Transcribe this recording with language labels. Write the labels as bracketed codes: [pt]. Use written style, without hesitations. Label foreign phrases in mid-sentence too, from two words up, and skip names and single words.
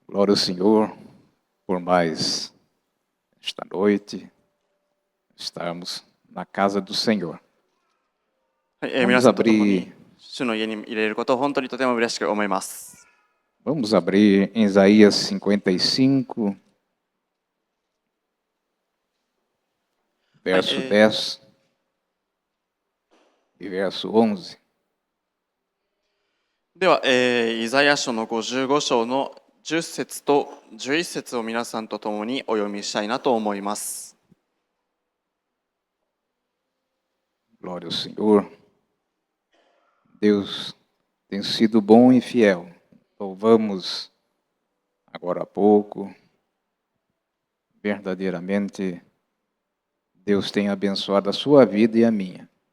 [pt] Glória ao Senhor por mais esta noite estarmos na casa do Senhor. [ja] はい、皆 [pt] Vamos [ja] さんと共に [pt] abrir, [ja] 主の家に入れることを本当にとても嬉しく思います。 [pt] vamos abrir em Isaías 55, verso 10 e verso 11. [ja] では、イザヤ書の55章の10節と11節を皆さんと共にお読みしたいなと思います。 [pt] Glória ao Senhor. Deus tem sido bom e fiel. Louvamos agora há pouco. Verdadeiramente, Deus tem abençoado a sua vida e a minha.